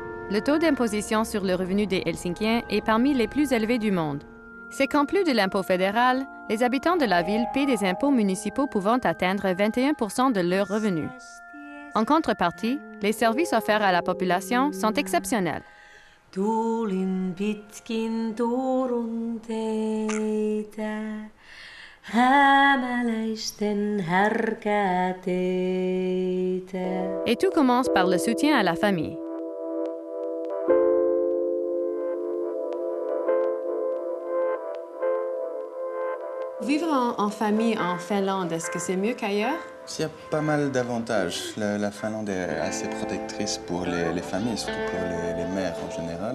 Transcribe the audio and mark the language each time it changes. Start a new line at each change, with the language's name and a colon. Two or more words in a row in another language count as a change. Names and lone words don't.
French: Le taux d'imposition sur le revenu des Helsinkiens est parmi les plus élevés du monde. C'est qu'en plus de l'impôt fédéral, les habitants de la ville paient des impôts municipaux pouvant atteindre 21% de leurs revenus. En contrepartie, les services offerts à la population sont exceptionnels.
Finnish: Tuulin pitkin Turun teitä, hämäläisten härkäteitä.
French: Et tout commence par le soutien à la famille. Vivre en famille en Finlande, est-ce que c'est mieux qu'ailleurs? Il y a pas mal d'avantages. La Finlande est assez protectrice pour les familles, surtout pour les mères en général.